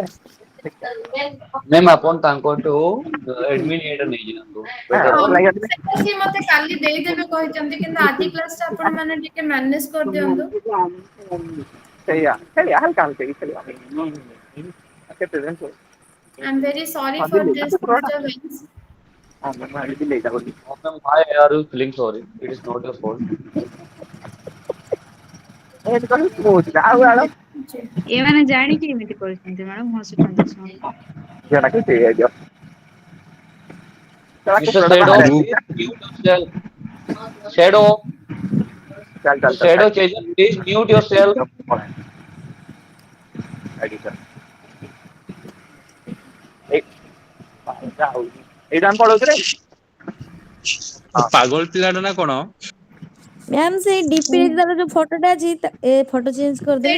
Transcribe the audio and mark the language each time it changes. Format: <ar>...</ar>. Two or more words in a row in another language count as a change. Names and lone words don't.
<or>ମ୍ୟାମ୍ ଆପଣ ତାଙ୍କଠୁ ଏଡମିନ୍ ଇଏଟା ନେଇଯାଆନ୍ତୁ ବେଟର ହବ। ସେଟା ସିଏ ମତେ କାଲି ଦେଇଦେବେ କହିଛନ୍ତି, କିନ୍ତୁ ଆଜି କ୍ଲାସଟା ଆପଣ ମାନେ ଟିକେ ମ୍ୟାନେଜ କରିଦିଅନ୍ତୁ। ସେଇଆ ଖେଳିଆ ହାଲକା ହାଲକା ଖେଳିଆ କେତେ ଦିନ</or> <en>I am very sorry for this disturbance. Oh, ma'am, why are you feeling sorry? It is not your fault.</en> <or>ଏମାନେ ଜାଣିକି ଏମିତି କରୁଛନ୍ତି ମ୍ୟାଡାମ, ହସୁଛନ୍ତି ଶୁଣିକି।</or> <en>Mr. Shadow, please mute yourself. Shadow, Shadow Chaser, please mute yourself.</en> <or>ଏଇଟା ଆମେ ପଳଉଛୁ ରେ। ପାଗଳ ପିଲାଟା ନା କଣ? ମ୍ୟାମ୍ ସେଇ ଡିପିରେ ତାର ଯୋଉ ଫଟୋଟା ଅଛି ଏ</or> <en>photo change</en> <or>କରିଦେଲେ</or>